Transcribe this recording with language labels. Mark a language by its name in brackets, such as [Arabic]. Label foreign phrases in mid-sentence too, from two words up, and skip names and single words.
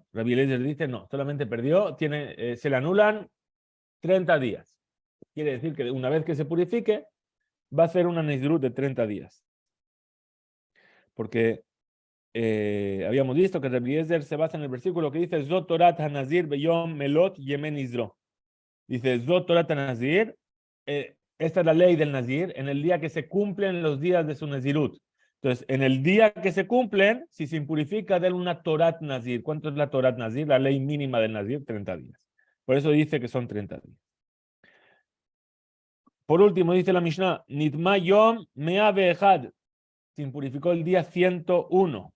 [Spanish] Rabbi Eliezer dice no, solamente perdió, se le anulan 30 días. Quiere decir que una vez que se purifique, va a hacer una Nezirut de 30 días. Porque habíamos visto que Rabbi Eliezer se basa en el versículo que dice [Hebrew] זאת תורת הנזיר ביום מלאת ימי נזרו. Dice זאת תורת הנזיר, [Spanish] esta es la ley del Nazir, en el día que se cumplen los días de su Nezirut. Entonces, en el día que se cumplen, si se impurifica, de una [Hebrew] תורת נזיר. [Spanish] ¿Cuánto es la [Hebrew] תורת נזיר? [Spanish] La ley mínima del Nazir, 30 días. Por eso dice que son 30 días. Por último, dice la Mishnah, [Hebrew] נטמא יום מאה ואחד, [Spanish] se impurificó el día 101.